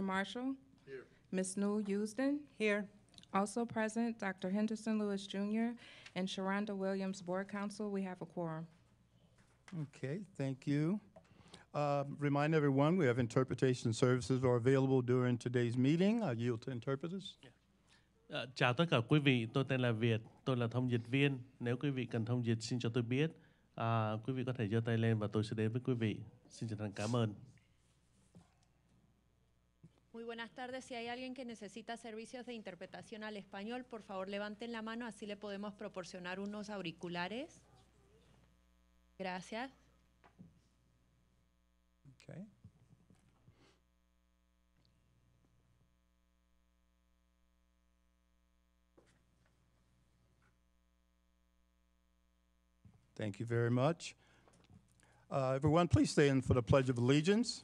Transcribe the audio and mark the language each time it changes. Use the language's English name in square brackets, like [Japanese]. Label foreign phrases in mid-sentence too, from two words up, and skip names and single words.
[English] Marshall, Ms. Newell Houston, Here. also present Dr. Henderson Lewis Jr. and Sharonda Williams, Board Counsel. We have a quorum. Okay, thank you. Remind everyone, we have interpretation services are available during today's meeting. I yield to interpreters. [Vietnamese] Chào tất cả quý vị, tôi tên là Việt, tôi là thông dịch viên. Nếu quý vị cần thông dịch xin cho tôi biết. Quý vị có thể giơ tay lên và tôi sẽ đến với quý vị. Xin chân thành cảm ơn. [Spanish] Muy buenas tardes. Si hay alguien que necesita servicios de interpretación al español, por favor levanten la mano, así le podemos proporcionar unos auriculares. Gracias. [English] Okay. Thank you very much. Everyone, please stand for the Pledge of Allegiance.